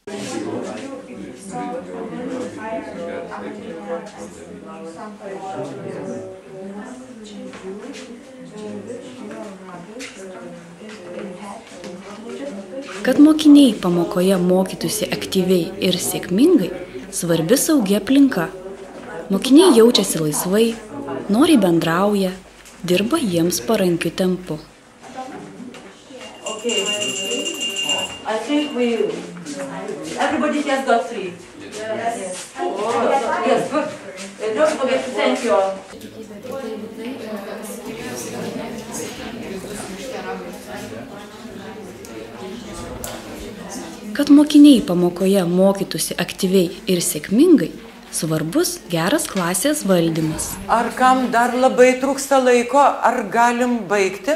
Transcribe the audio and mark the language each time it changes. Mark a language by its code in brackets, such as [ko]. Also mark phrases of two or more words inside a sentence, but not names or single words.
[lt] Kad mokiniai pamokoje mokytųsi aktyviai ir sėkmingai, svarbi saugi aplinka. Mokiniai jaučiasi laisvai, noriai bendrauja, dirba jiems parankiu tempu. [en] Okay. I think everybody has got 3. Yes. Oh, yes, good. Don't forget to thank you all. [lt] Kad mokiniai pamokoje mokytųsi aktyviai ir sėkmingai, svarbus geras klasės valdymas. Ar kam dar labai trūksta laiko, ar galim baigti?